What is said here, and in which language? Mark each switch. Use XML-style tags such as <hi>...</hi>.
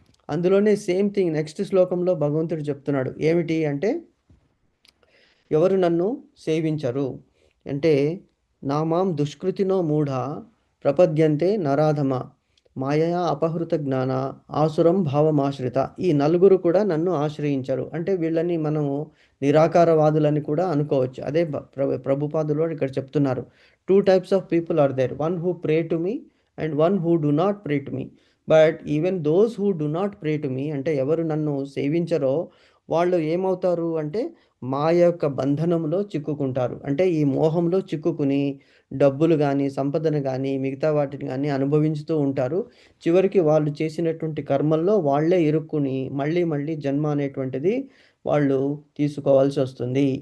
<te>అందులోనే same thing next శ్లోకంలో భగవంతుడు చెప్తున్నాడు. ఏమిటి అంటే ఎవరు నన్ను సేవించరు అంటే</te> <sa>నామాం దుష్కృతినో మూఢ ప్రపద్యంతే నరాధమ మాయయా అపహృత జ్ఞాన ఆసురం భావమాశ్రిత.</sa> <te>ఈ నలుగురు కూడా నన్ను ఆశ్రయించరు అంటే వీళ్ళని మనము నిరాకారవాదులని కూడా అనుకోవచ్చు. అదే ప్రభుపాదులు ఇక్కడ చెప్తున్నారు.</te> <en>2 types of people are there, one who pray to me and one who do not pray to me. But even those who do not pray to me</en> <te>అంటే ఎవరు నన్ను సేవించరో వాళ్ళు ఏమవుతారు అంటే మాయ యొక్క బంధనంలో చిక్కుకుంటారు. అంటే ఈ మోహంలో చిక్కుకుని డబ్బులు కానీ సంపదను కానీ మిగతా వాటిని కానీ అనుభవించుతూ ఉంటారు. చివరికి వాళ్ళు చేసినటువంటి కర్మల్లో వాళ్ళే ఇరుక్కుని మళ్ళీ మళ్ళీ జన్మ అనేటువంటిది వాళ్ళు తీసుకోవాల్సి వస్తుంది.</te>